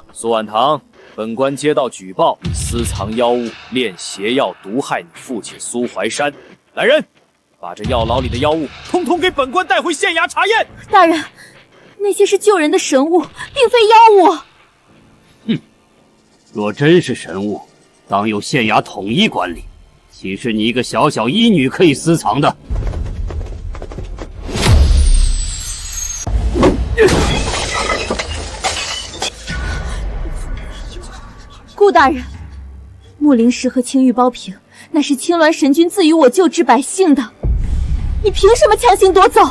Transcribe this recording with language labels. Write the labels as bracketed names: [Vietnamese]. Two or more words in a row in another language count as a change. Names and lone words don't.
[Chinese] 蘇婉堂，本官接到舉報，你私藏妖物，煉邪藥毒害你父親蘇懷山。來人，把這藥牢裡的妖物統統給本官帶回縣衙查驗。大人，那些是救人的神物，並非妖物。哼，若真是神物，當由縣衙統一管理，豈是你一個小小醫女可以私藏的？顧大人，木靈石和青玉包瓶，那是青鸞神君賜予我救治百姓的，你憑什麼強行奪走？